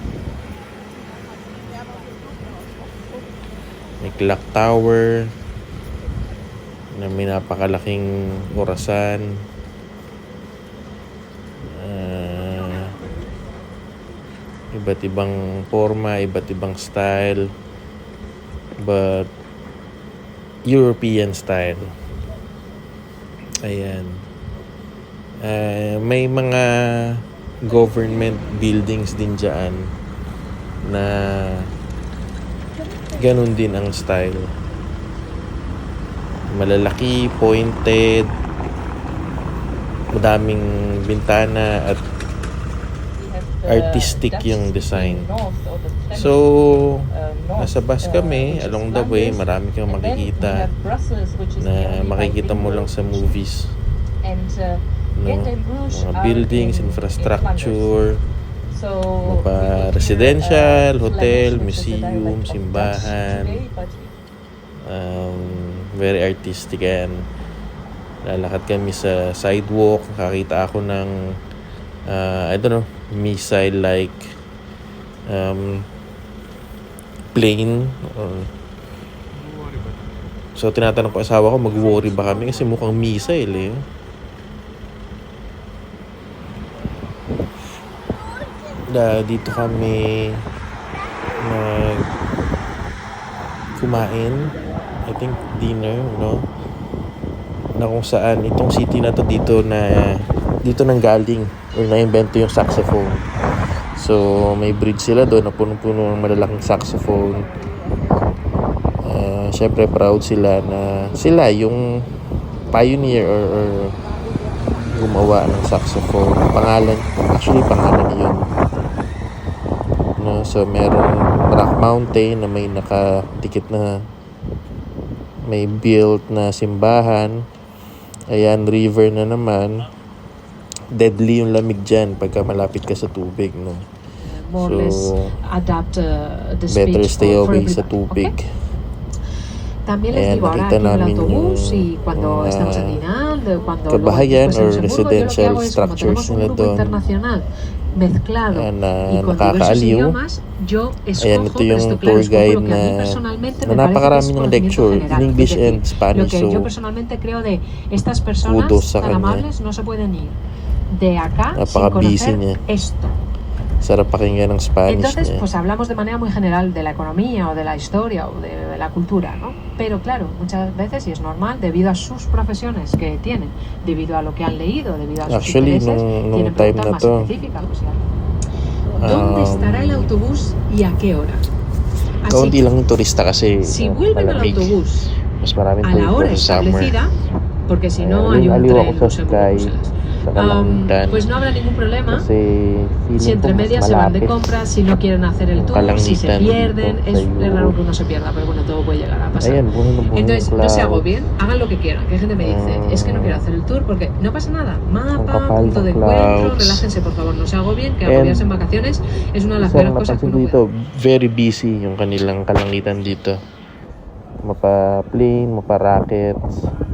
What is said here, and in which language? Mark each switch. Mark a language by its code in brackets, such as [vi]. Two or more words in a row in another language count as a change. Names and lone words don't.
[tl] May clock tower na may napakalaking orasan. Iba't ibang forma, iba't ibang style. [en] But European style. [tl] Ayan. May mga [en] government buildings [tl] din dyan na ganun din ang style. Malalaki, pointed, madaming bintana at artistic yung design. So, nasa bus kami, [en] along the way, [tl] marami kang makikita na makikita mo lang sa movies. No? [en] Mga buildings, infrastructure, residential, hotel, museum, simbahan. Very artistic yan. [tl] Lalakad kami sa sidewalk, nakakita ako ng [en] I don't know, missile-like plane. [tl] So, tinatanong ko asawa ko, mag-worry ba kami? Kasi mukhang missile eh. Dito kami kumain. [en] I think dinner, no? [tl] Na kung saan itong city na to dito nang galing or na-invento yung saxophone. So, may bridge sila doon na punong-puno ng malalaking saxophone. Syempre proud sila na sila yung pioneer or gumawa ng saxophone. Pangalan yun. No, so merong Rock Mountain na may nakatikit na may built na simbahan. Ayan, river na naman. Deadly yung lamig dyan pagka malapit ka sa tubig, no? [en] So, better stay away [tl] sa tubig. [es] También les digo ahora aquí en el autobús y cuando estamos en Dinant, cuando [tl] kabahayan or [es] yo lo que [tl] residential [es] hago es, como [tl] structures [es] tenemos un [tl] nila [es] grupo [tl] doon [es] internacional mezclado y con diversos [tl] nakakaaliw. [es] idiomas, yo [tl] Ayan, [es] escojo, [tl] ito yung [es] esto claro, [tl] tour [es] escojo [tl] guide [es] lo que a mí [tl] na [es] personalmente me [tl] napakarami [es] parece que es [tl] ng [es] conocimiento [en] lecture in [es] general. [en] English [es] Es decir, [en] and [es] lo [en] Spanish. [es] que [tl] So, [es] yo personalmente creo de estas personas [tl] kudos sa [es] tan [tl] kanya. [es] amables no se pueden ir de acá sin [tl] Napaka-busy [es] conocer [tl] niya. [es] esto. [tl] Sarap pakinggan ng Spanish [es] Entonces, [tl] niya. [es] pues hablamos de manera muy general de la economía o de la historia o de la cultura, ¿no? Pero claro, muchas veces, y es normal, debido a sus profesiones que tienen, debido a lo que han leído, debido a sus [tl] Actually, [es] intereses, [tl] nung [es] tienen [tl] time [es] preguntas [tl] na [es] más [tl] to, [es] específicas. O sea, ¿dónde estará el autobús y a qué hora? Así [tl] kaunti [es] que, [tl] lang yung turista kasi [es] si no, vuelven al [tl] malamig. [es] autobús [tl] Mas maraming [es] a la hora [tl] turista sa summer. [es] establecida, porque si no [tl] Ayan, [es] hay un [tl] aliw [es] tren [tl] ako sa [es] Luxemburgo-Bruselas, [tl] sa Kalangitan. [es] pues no habrá ningún problema. [tl] Kasi [es] Si [tl] feeling [es] entre [tl] ko mas [es] medias se van de [tl] malapit [es] compras, si no quieren hacer el [tl] yung [es] tour, si se [tl] Kalangitan [es] pierden, [tl] dito [es] es [tl] sa [es] raro [tl] Europe. [es] que uno se pierda, pero bueno, todo puede llegar a pasar. [tl] Ayan, buhay na buhay [es] Entonces, [tl] yung [es] no se [tl] cloud. [es] agobien, hagan lo que quieran. Que hay gente que me dice, es que no quiero hacer el tour porque no pasa nada. [tl] Ang [es] Mapa, [tl] kapal [es] punto [tl] ng [es] de encuentro, [tl] clouds. [es] relájense por favor, no se agobien, que [tl] And [es] agobiarse en vacaciones es una de las [tl] Isang [es] peores cosas que [tl] napansin [es] uno [tl] dito, [es] puede. [en] very busy [tl] yung kanilang Kalangitan dito. Mapa-plane, mapa-rockets.